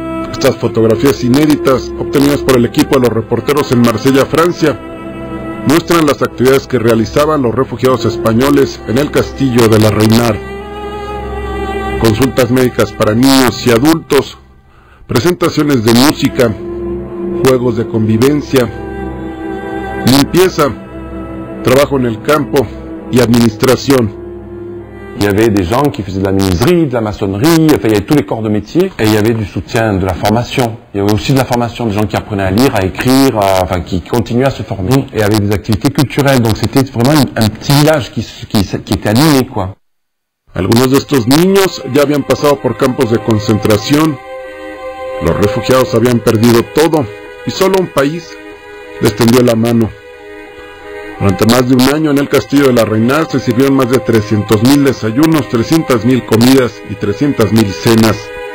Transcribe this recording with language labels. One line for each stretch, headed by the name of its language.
Spanish: Estas fotografías inéditas, obtenidas por el equipo de los reporteros en Marsella, Francia, muestran las actividades que realizaban los refugiados españoles en el castillo de la Reinar. Consultas médicas para niños y adultos, presentaciones de música, juegos de convivencia, limpieza, trabajo en el campo y administración.
French: Il y avait des gens qui faisaient de la menuiserie, de la maçonnerie, enfin, il y avait tous les corps de métier, et il y avait du soutien, de la formation. Il y avait aussi de la formation des gens qui apprenaient à lire, à écrire, enfin, qui continuaient à se former, et avec des activités culturelles. Donc c'était vraiment un petit village qui était animé, quoi.
Spanish: Algunos de estos niños ya habían pasado por campos de concentración. Los refugiados habían perdido todo, y solo un país les tendió la mano. Durante más de un año en el castillo de la Reinar se sirvieron más de 300,000 desayunos, 300,000 comidas y 300,000 cenas.